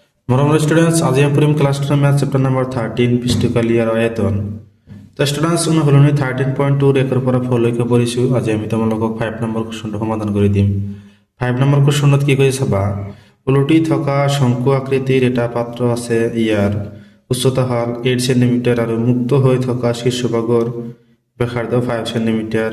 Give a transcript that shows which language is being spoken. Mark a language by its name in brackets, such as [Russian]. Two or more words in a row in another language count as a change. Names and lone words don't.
[Assamese] মরমর স্টুডেন্টস, আজি আমি পড়িম [English] class 10 math chapter number 13 [Assamese] পৃষ্ঠকালীয়াৰ আয়তন। তো স্টুডেন্টস অনুশীলনী 13.2 একৰ পৰা 4 লৈকে পঢ়িছোঁ। আজি আমি তোমালোকক 5 নম্বৰ কুৱেশ্যনটো সমাধান কৰি দিম। 5 নম্বৰ কুৱেশ্যনত কি কৈছে চাবা। ওলটি থকা শংকু আকৃতিৰ এটা পাত্ৰ আছে, ইয়াৰ উচ্চতা হ'ল 8 সেন্টিমিটাৰ আৰু মুক্ত হৈ থকা শীৰ্ষভাগৰ ব্যাসাৰ্ধ 5 সেন্টিমিটাৰ।